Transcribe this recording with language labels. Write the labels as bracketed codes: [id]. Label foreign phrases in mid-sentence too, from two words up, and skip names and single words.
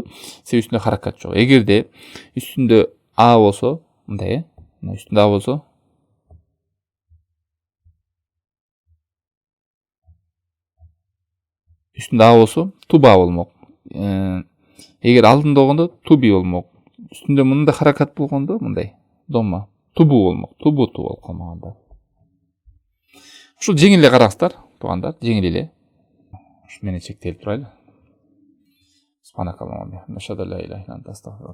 [ky] Себеби үстүндө харакат жок. Эгерде үстүндө А болсо, мындай, үстүндө А болсо, туба болмок. Эгер алдында болгондо туби болмок. Үстүндө мындай харакат болгондо, мындай, домма, тубу болмок. Тубу болуп калмаганда. Ушул жеңил эле караңыздар, туугандар, жеңил эле. Ушу менен чектелип турайлы. [ar] سبحانك اللهم وبحمدك، أشهد أن لا إله إلا أنت، أستغفرك.